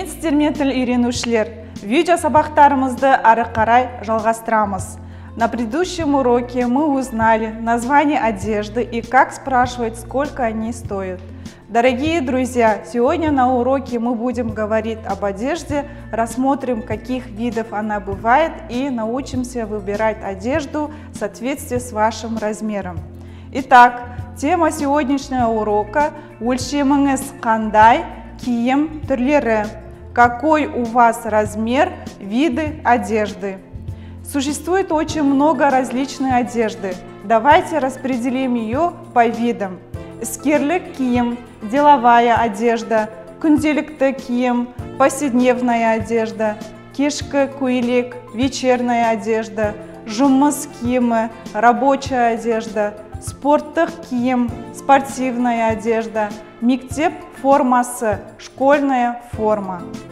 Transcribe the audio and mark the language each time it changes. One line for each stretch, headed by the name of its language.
Kazakh: Құрметті үйренушілер, видео сабақтарымызды ары қарай жалғастырамыз.
Russian: На предыдущем уроке мы узнали название одежды и как спрашивать, сколько они стоят. Дорогие друзья, сегодня на уроке мы будем говорить об одежде, рассмотрим, каких видов она бывает, и научимся выбирать одежду в соответствии с вашим размером. Итак, тема сегодняшнего урока –
Kazakh: өлшеміңіз қандай, киім түрлері.
Russian: Какой у вас размер, виды одежды. Существует очень много различной одежды. Давайте распределим ее по видам.
Kazakh: Іскерлік киім,
Russian: деловая одежда,
Kazakh: күнделікті киім,
Russian: повседневная одежда,
Kazakh: кешкі көйлек,
Russian: вечерняя одежда,
Kazakh: жұмыс киімі,
Russian: рабочая одежда,
Kazakh: спорттық киім,
Russian: спортивная одежда,
Kazakh: мектеп формасы,
Russian: школьная форма.